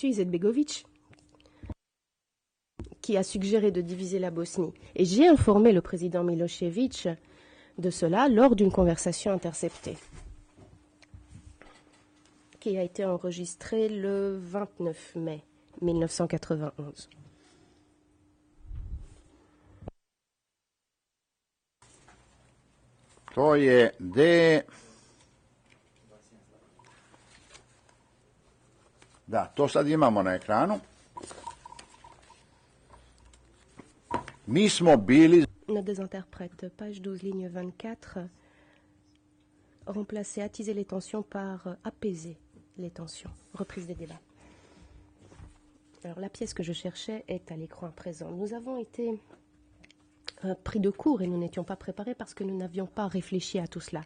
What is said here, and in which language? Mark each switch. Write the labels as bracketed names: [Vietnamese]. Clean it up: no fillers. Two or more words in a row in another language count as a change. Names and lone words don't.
[French] Izetbegovic qui a suggéré de diviser la Bosnie. Et j'ai informé le président Milošević de cela lors d'une conversation interceptée, qui a été enregistrée le 29 mai 1991. [Serbian] To je D. Da, to sad imamo na ekranu. Mi smo bili... [French] Note des interprètes, page 12, ligne 24. Remplacer, attiser les tensions par apaiser les tensions. Reprise des débats. Alors la pièce que je cherchais est à l'écran à présent. Nous avons été pris de court et nous n'étions pas préparés parce que nous n'avions pas réfléchi à tout cela.